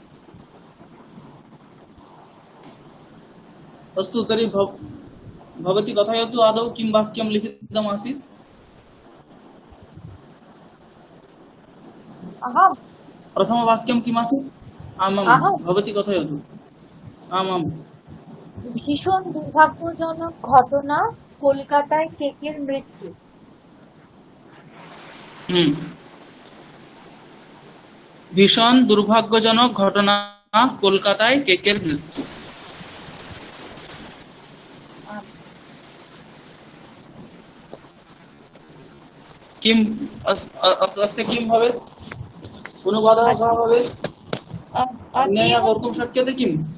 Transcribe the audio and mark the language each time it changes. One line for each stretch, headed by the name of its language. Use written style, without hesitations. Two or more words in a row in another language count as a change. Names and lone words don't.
Sanskrit: अस्तु, तर्हि भवती कथयतु आदौ किं वाक्यं लिखितमासीत्। अहम् प्रथमवाक्यं किमासीत्? आमां, अहं भवती कथयतु। आमाम्।
Bangla: ভীষণ দুর্ভাগ্যজনক ঘটনা, কলকাতায় কেকের মৃত্যু। ভীষণ দুর্ভাগ্যজনক ঘটনা, কলকাতায় কেকের মৃত্যু।
Sanskrit: आम्। किम् अस्य किं भवेत्? अनुवादः कः भवेत्? अन्यया अतीव कर्तुं शक्यते किम्?